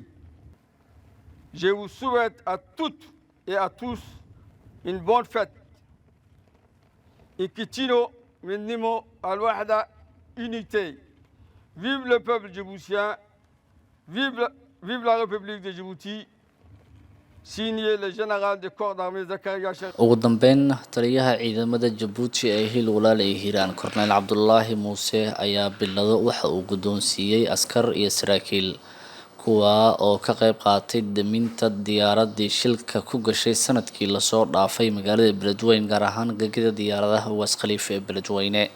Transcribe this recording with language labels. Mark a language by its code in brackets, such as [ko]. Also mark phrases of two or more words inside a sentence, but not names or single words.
[fr] Je vous souhaite à toutes et à tous une bonne fête. Ikitino, Minimo, Al-Wahda, unité. Vive le peuple djiboutien, vive la République de Djibouti. Signé le général de corps d'armée Zakaria Cheikh. [so] ugu dambeyn taliyaha ciidamada Jabuuti ee Hiil Walaal ee Hiiraan Korneyl Cabdullaahi Muuse ayaa bilado waxa uu guddoonsiiyey askar iyo saraakiil kuwa oo ka qayb qaatay daminta diyaaradii shilka ku gashay sanadkii la soo dhaafay magaalada Beledweyne gaar ahaan gegida diyaaradaha Uwaas Khalifa ee Beledweyne.